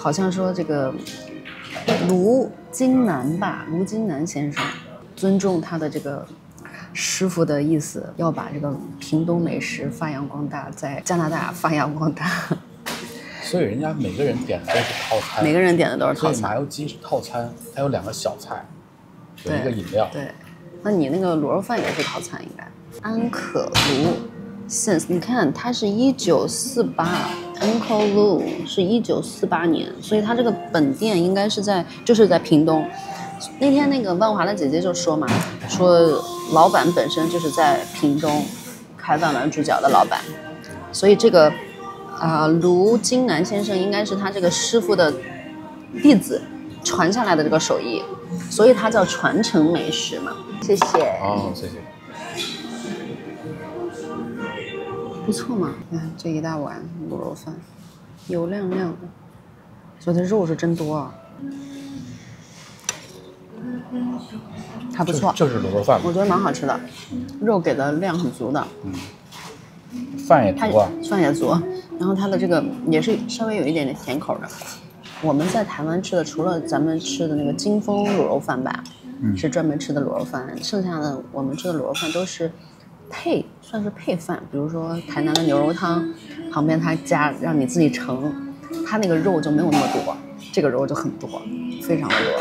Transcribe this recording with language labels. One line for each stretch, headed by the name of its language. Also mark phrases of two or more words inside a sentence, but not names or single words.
Chinese: 好像說這個盧金南先生尊重他的這個師傅的意思，要把這個屏東美食發揚光大，在加拿大發揚光大。所以人家每個人點的都是套餐。每個人點的都是套餐。麻油雞是套餐，它有2個小菜。有一個飲料。對，那你那個滷肉飯也是套餐應該。安可盧 ，since 你看它是1948 ，Uncle Lu 是1948年，所以它這個本店應該是在屏東。那天那個萬華的姐姐就說嘛，說老闆本身就是在屏東開萬巒豬腳的老闆，所以這個盧金南先生應該是他這個師傅的弟子傳下來的這個手藝。所以它叫傳承美食嘛。謝謝。哦，謝謝。不錯嘛，你看這一大碗滷肉飯，油亮亮的，所以它肉是真多啊。还不錯，就是滷肉飯，我覺得蠻好吃的，肉給的量很足的。飯也足啊，飯也足，然後它的這個也是稍微有一點點甜口的。 我们在台湾吃的，除了咱們吃的那個金峰滷肉飯吧，是專門吃的滷肉飯，剩下的我們吃的滷肉飯都是算是配飯，比如說台南的牛肉湯，旁邊它加讓你自己盛，它那個肉就沒有那麼多，這個肉就很多，非常的多。